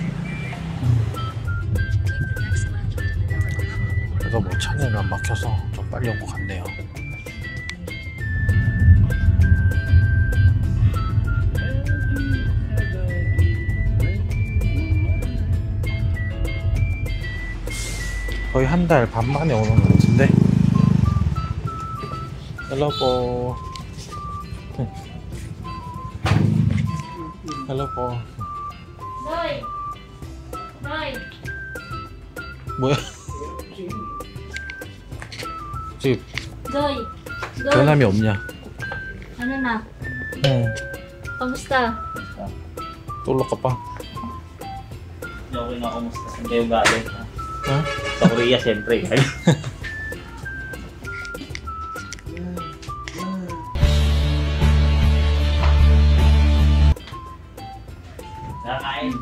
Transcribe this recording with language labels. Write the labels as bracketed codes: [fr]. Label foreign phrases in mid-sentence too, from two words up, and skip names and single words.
[ko] 그래도 뭐 차량이 안 막혀서 좀 빨리 온 것 같네요. 거의 한 달 반 만에 오는 것 같은데. [tl] Hello po. Hello po. Noy! Noy! [ko] 뭐야? 지금 [tl] Noy! Noy! [ko] 변함이 없냐? [tl] Ano na? [ko] 응. [tl] Kamusta? Tulog ka pa? okay na kumusta saan kayo galing? Ha? Sa Korea syempre. Nakain.